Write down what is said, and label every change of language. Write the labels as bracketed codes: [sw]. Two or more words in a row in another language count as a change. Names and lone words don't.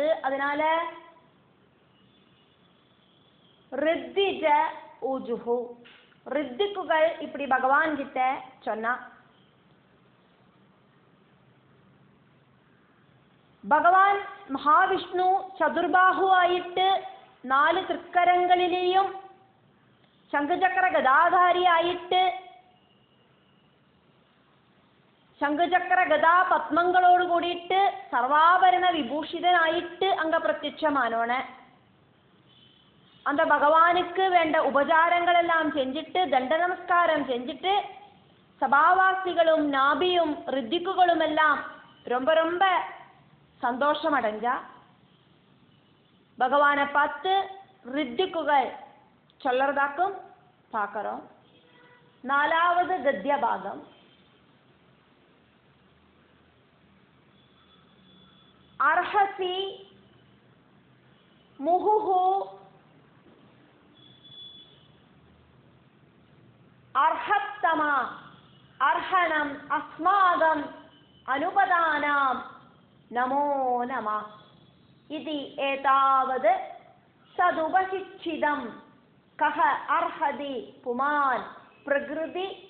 [ta] அதனால [sa] ऋत्विज ऊचुः [ta] ரித்திக்குகள் இப்படி பகவான் கிட்ட சொன்னா பகவான் மகாவிஷ்ணு சதுர்பாஹு ஆயிட்டு 4 திருக்கரங்களிலேயும் சங்குசக்கர கதாதாரி ஆயிட்டு [ml] ശംഖുചക്ര ഗദാ പത്മങ്ങളോട് കൂടിയിട്ട് സർവാഭരണ വിഭൂഷിതനായിട്ട് അങ്ക പ്രത്യക്ഷമാനോണ്. [ta] அந்த பகவானுக்கு வேண்ட உபசாரங்களெல்லாம் செஞ்சுட்டு தண்ட நமஸ்காரம் செஞ்சுட்டு சபாவாசிகளும் நாபியும் ரித்திக்குகளும் எல்லாம் ரொம்ப ரொம்ப சந்தோஷம் அடைஞ்சா. பகவானை பார்த்து ரித்திக்குகள் சொல்லறதாக்கும் பார்க்கிறோம். 4வது கத்திய பாகம். [sa] अर्हसि मुहुः अर्हत्तमा अर्हणम् अस्माकम् अनुपदानां नमो नमः इति एतावद् सदुपशिक्षितं कः अर्हति पुमान् प्रकृति